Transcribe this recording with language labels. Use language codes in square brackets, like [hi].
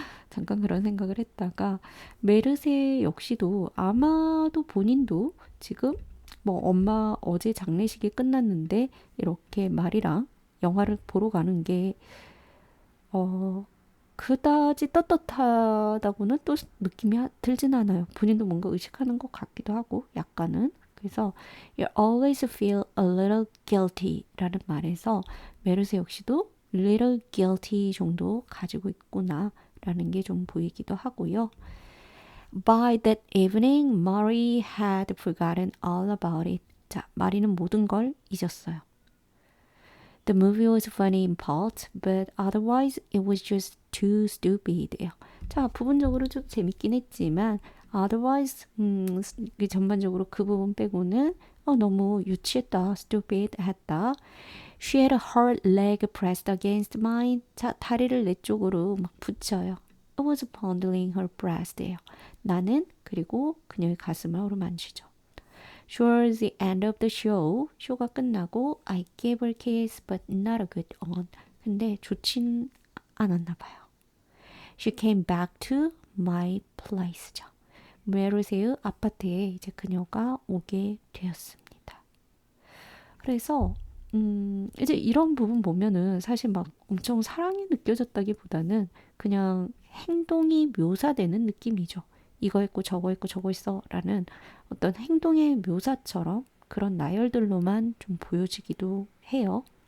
[ko] 잠깐 그런 생각을 했다가 메르세 역시도 아마도 본인도 지금 뭐 엄마 어제 장례식이 끝났는데 이렇게 말이랑 영화를 보러 가는 게 그다지 떳떳하다고는 또 느낌이 들진 않아요. 본인도 뭔가 의식하는 것 같기도 하고 약간은. 그래서 [en] you always feel a little guilty [ko] 라는 말에서 메르세 역시도 little guilty 정도 가지고 있구나 라는 게 좀 보이기도 하고요. [en] By that evening, Mary had forgotten all about it. [ko] 자, 마리는 모든 걸 잊었어요. [en] The movie was funny in part, but otherwise it was just too stupid. [ko] 자, 부분적으로 좀 재밌긴 했지만 otherwise 전반적으로 그 부분 빼고는 너무 유치했다, stupid 했다. [en] She had her leg pressed against mine. [ko] 자, 다리를 내 쪽으로 막 붙여요. [en] I was fondling her breast예요. [ko] 나는 그리고 그녀의 가슴을 어루만지죠. [en] Towards the end of the show, [ko] 쇼가 끝나고 [en] I gave her a kiss but not a good one. [ko] 근데 좋진 않았나 봐요. [en] She came back to my place죠. [ko] 메르세의 아파트에 이제 그녀가 오게 되었습니다. 그래서 이제 이런 부분 보면은 사실 막 엄청 사랑이 느껴졌다기보다는 그냥 행동이 묘사되는 느낌이죠. 이거 했고 저거 했고 저거 했어 라는 어떤 행동의 묘사처럼 그런 나열들로만 좀 보여지기도 해요.